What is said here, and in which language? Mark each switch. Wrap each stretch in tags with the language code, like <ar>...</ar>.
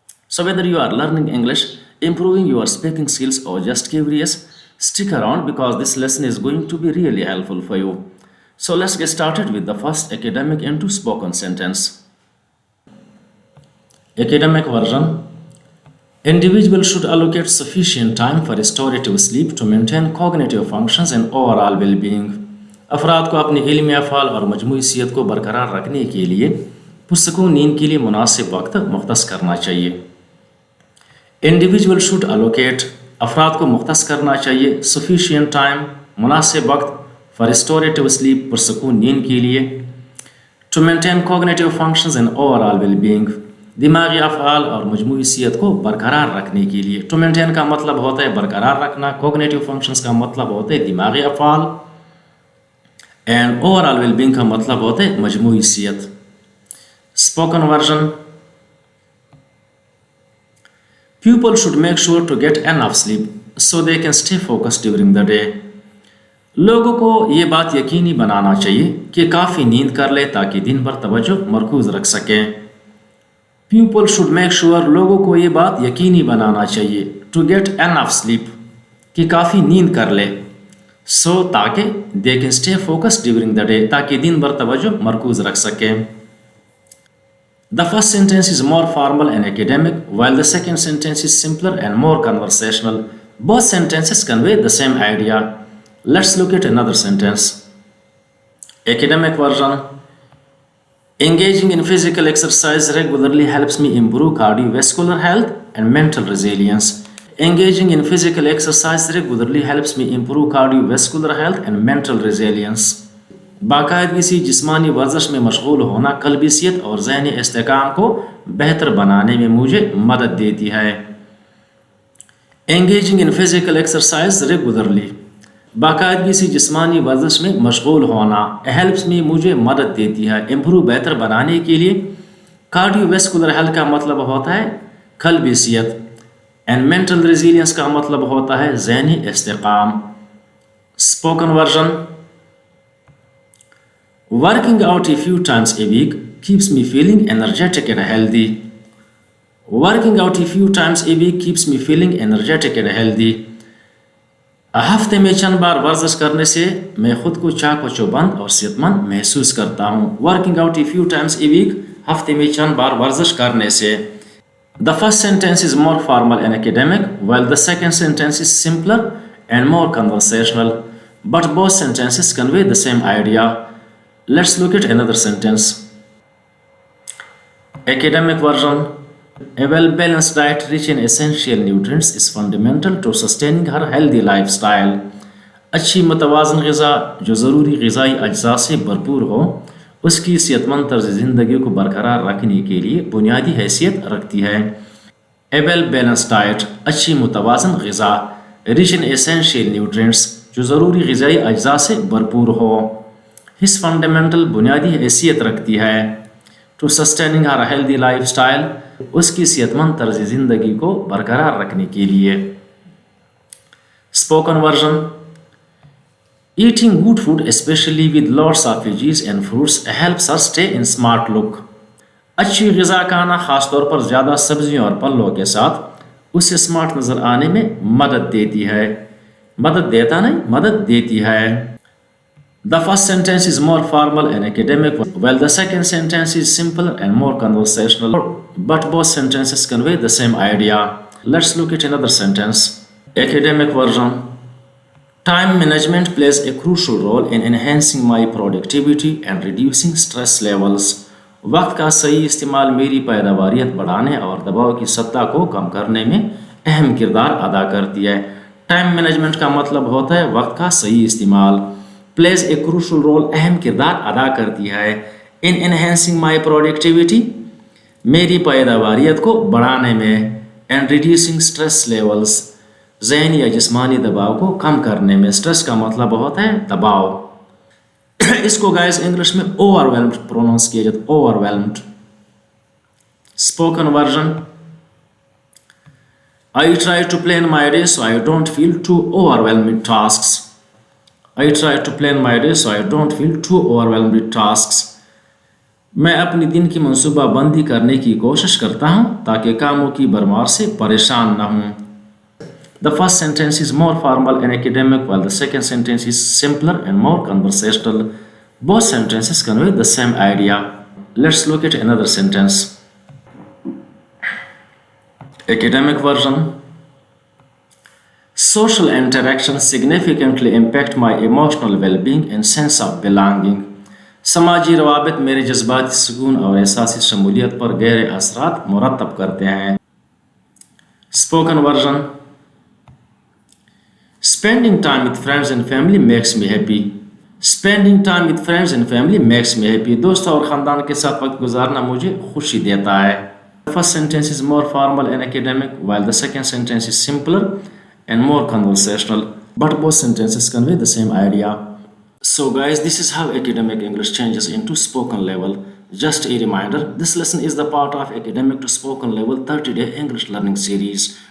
<en>So, whether you are learning English, improving your speaking skills, or just curious, stick around because this lesson is going to be really helpful for you. So, let's get started with the first academic into spoken sentence. Academic version: individual should allocate sufficient time for restorative sleep to maintain cognitive functions and overall well-being.</en> <ur>افراد کو اپنی علمی افعال اور مجموعی صحت کو برقرار رکھنے کے لیے پرسکون نیند کے لیے مناسب وقت مختص کرنا چاہیے.</ur> <en>individual should allocate</en> <ur>افراد کو مختص کرنا چاہیے</ur> <en>sufficient time</en> <ur>مناسب وقت</ur> <en>for restorative sleep</en> <ur>پرسکون نیند کے لیے</ur> <en>to maintain cognitive functions and overall well being</en> <ur>دماغی افعال اور مجموعی صحت کو برقرار رکھنے کے لیے.</ur> <en>to maintain</en> <ur>کا مطلب ہوتا ہے برقرار رکھنا,</ur> <en>cognitive functions</en> <ur>کا مطلب ہوتا ہے دماغی افعال,</ur> <en>and overall well being</en> <ur>کا مطلب ہوتا ہے مجموعی صحت.</ur> <en>Spoken version: People should make sure to get enough sleep so they can stay focused during the day.</en> <ur>لوگوں کو یہ بات یقینی بنانا چاہیے کہ کافی نیند کر لے تاکہ دن بھر توجہ مرکوز رکھ سکیں.</ur> <en>People should make sure</en> <ur>لوگوں کو یہ بات یقینی بنانا چاہیے</ur> <en>to get enough sleep</en> <ur>کہ کافی نیند کر لے</ur> <en>so</en> <ur>تاکہ</ur> <en>they can stay focused during the day</en> <ur>تاکہ دن بھر توجہ مرکوز رکھ سکیں.</ur> <en>The first sentence is more formal and academic, while the second sentence is simpler and more conversational. Both sentences convey the same idea. Let's look at another sentence. Academic version: engaging in physical exercise regularly helps me improve cardiovascular health and mental resilience. Engaging in physical exercise regularly helps me improve cardiovascular health and mental resilience.</en> <ur>باقاعدگی سے جسمانی ورزش میں مشغول ہونا قلبی صحت اور ذہنی استحکام کو بہتر بنانے میں مجھے مدد دیتی ہے.</ur> <en>engaging in physical exercise regularly</en> <ur>باقاعدگی سے جسمانی ورزش میں مشغول ہونا</ur> <en>helps</en> <ur>میں مجھے مدد دیتی ہے</ur> <en>improve</en> <ur>بہتر بنانے کے لیے.</ur> <en>cardiovascular health</en> <ur>کا مطلب ہوتا ہے قلبی صحت,</ur> <en>and mental resilience</en> <ur>کا مطلب ہوتا ہے ذہنی استحکام.</ur> <en>Spoken version: working out a few times a week keeps me feeling energetic and healthy. Working out a few times a week keeps me feeling energetic and healthy.</en> <ur>ہفتے میں چند بار ورزش کرنے سے میں خود کو چاق و چوبند اور صحت مند محسوس کرتا ہوں.</ur> <en>Working out a few times a week</en> <ur>ہفتے میں چند بار ورزش کرنے سے.</ur> <en>The first sentence is more formal and academic, while the second sentence is simpler and more conversational. But both sentences convey the same idea. Let's look at another sentence. Academic version: a well-balanced diet rich in essential nutrients is fundamental to sustaining her healthy lifestyle.</en> <ur>اچھی متوازن غذا جو ضروری غذائی اجزاء سے بھرپور ہو اس کی صحت مند طرز زندگی کو برقرار رکھنے کے لیے بنیادی حیثیت رکھتی ہے.</ur> <en>A well-balanced diet</en> <ur>اچھی متوازن غذا</ur> <en>rich in essential nutrients</en> <ur>جو ضروری غذائی اجزاء سے بھرپور ہو</ur> <en>ہس فنڈامنٹل</en> <ur>بنیادی حیثیت رکھتی ہے.</ur> <en>to sustaining ہر healthy lifestyle</en> <ur>اس کی صحت مند طرز زندگی کو برقرار رکھنے کے لیے.</ur> <en>Spoken version: eating good food especially with lots of veggies and fruits helps us stay in smart look.</en> <ur>اچھی غذا کھانا خاص طور پر زیادہ سبزیوں اور پھلوں کے ساتھ اسے اسمارٹ نظر آنے میں مدد دیتی ہے. مدد دیتی ہے.</ur> <en>The first sentence is more formal and academic, while the second sentence is simpler and more conversational. But both sentences convey the same idea. Let's look at another sentence. Academic version: time management plays a crucial role in enhancing my productivity and reducing stress levels.</en> <ur>وقت کا صحیح استعمال میری پیداواریت بڑھانے اور دباؤ کی سطح کو کم کرنے میں اہم کردار ادا کرتی ہے.</ur> <en>time management</en> <ur>کا مطلب ہوتا ہے وقت کا صحیح استعمال.</ur> <en>plays a crucial role</en> <ur>اہم کردار ادا کرتی ہے.</ur> <en>in enhancing my productivity</en> <ur>میری پیداواریت کو بڑھانے میں</ur> <en>and reducing stress levels</en> <ur>ذہنی یا جسمانی دباؤ کو کم کرنے میں. اسٹریس کا مطلب ہوتا ہے دباؤ. اس کو گائز انگلش میں</ur> <en>overwhelmed</en> <ur>پروناؤنس کیا جاتا ہے, over whelmed.</ur> <en>Spoken version. I try to plan my day so I don't feel too overwhelmed with tasks. I try to plan my day so I don't feel too overwhelmed with tasks.</en> <ur>میں اپنی دن کی منصوبہ بندی کرنے کی کوشش کرتا ہوں تاکہ کاموں کی بھرمار سے پریشان نہ ہوں.</ur> <en>The first sentence is more formal and academic while the second sentence is simpler and more conversational. Both sentences convey the same idea. Let's look at another sentence. Academic version. Social interactions significantly impact my emotional well-being and sense of belonging.</en> <ur>سماجی روابط میرے جذباتی سکون اور احساسی شمولیت پر گہرے اثرات مرتب کرتے ہیں.</ur> <en>Spoken version. Spending time with friends and family makes me happy. Spending time with friends and family makes me happy.</en> <ur>دوستوں اور خاندان کے ساتھ وقت گزارنا مجھے خوشی دیتا ہے.</ur> <en>The first sentence is more formal and academic, while the second sentence is simpler and more conversational. But both sentences convey the same idea. So guys, this is how academic English changes into spoken level. Just a reminder, this lesson is the part of academic to spoken level 30-day English learning series.</en>